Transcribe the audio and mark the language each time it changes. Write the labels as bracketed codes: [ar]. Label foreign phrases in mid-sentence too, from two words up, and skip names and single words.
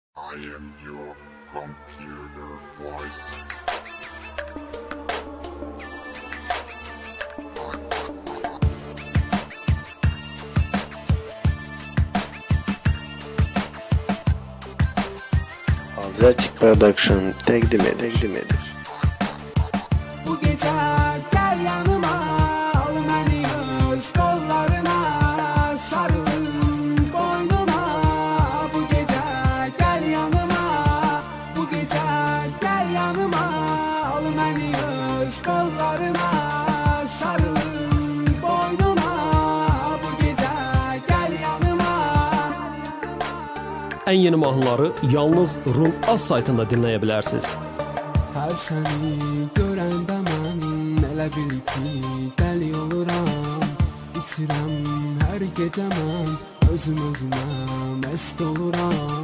[en] I am your computer voice. [az] Azraçik Production təqdim edir. [tr] Bu gece gel yanıma, al beni öz kollarına, sarılın boynuna. Bu gece gel yanıma, bu gece gel yanıma, al beni öz kollarına, sarılın boynuna. Bu gece gel yanıma. [az] Ən yeni mahnıları yalnız Run Az saytında dinləyə bilərsiniz. Her seni görəndə mən elə bil ki dəli oluram, içirəm hər gecə mən, özümə məst oluram.